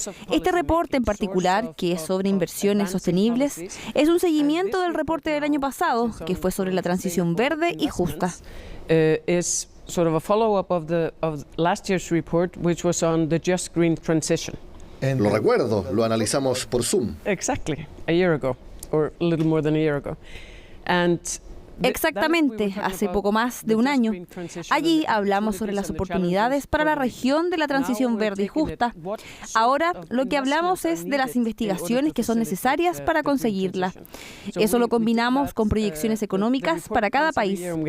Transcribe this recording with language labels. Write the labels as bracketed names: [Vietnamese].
[Spanish] Este reporte en particular, que es sobre inversiones sostenibles, es un seguimiento del reporte del año pasado, que fue sobre la transición verde y justa. [English] Is sort of a follow-up of last year's report, which was on the just green transition. [Spanish] Lo recuerdo, lo analizamos por Zoom. [English] Exactly, a year ago, or a little more than a year ago. And [Spanish] exactamente, hace poco más de un año. Allí hablamos sobre las oportunidades para la región de la transición verde y justa. Ahora lo que hablamos es de las investigaciones que son necesarias para conseguirla. Eso lo combinamos con proyecciones económicas para cada país.